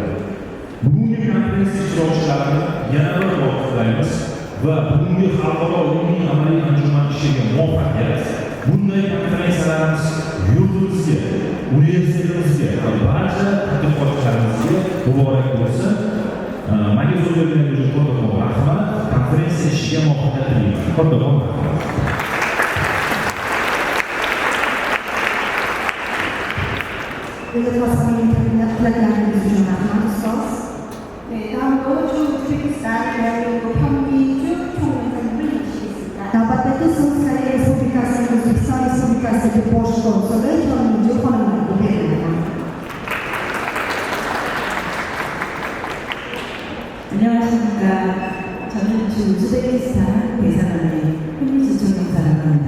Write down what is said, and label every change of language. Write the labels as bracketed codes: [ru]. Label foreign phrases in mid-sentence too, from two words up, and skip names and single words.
[uz] Bugungi konferensiya ishtirokchilarini yana bir bor qutlaymiz va bugungi xalqaro ilmiy amaliy anjuman ishiga muvaffaqiyat. Bunday konferensiyalarimiz yurtimizga, universitetimizga va barcha tadqiqotchilarimizga muborak bo'lsin. so'z berganingiz uchun kattakon rahmat. Konferensiya ishiga muvaffaqiyat tilayman. Kattakon rahmat. [ko] 일어서서 네, 다음으로 우즈베키스탄 대한민국 현미주 총회장님을 모시겠습니다. [uz] Dapat selesai Republikasi Uzbekistan Respublikasi Bosh Konsuli Hyunmiju Xonimlarga beriladi. [ko] 안녕하십니까. 저는 주 우즈베키스탄 대사관의 현미주 총회장이라고 합니다.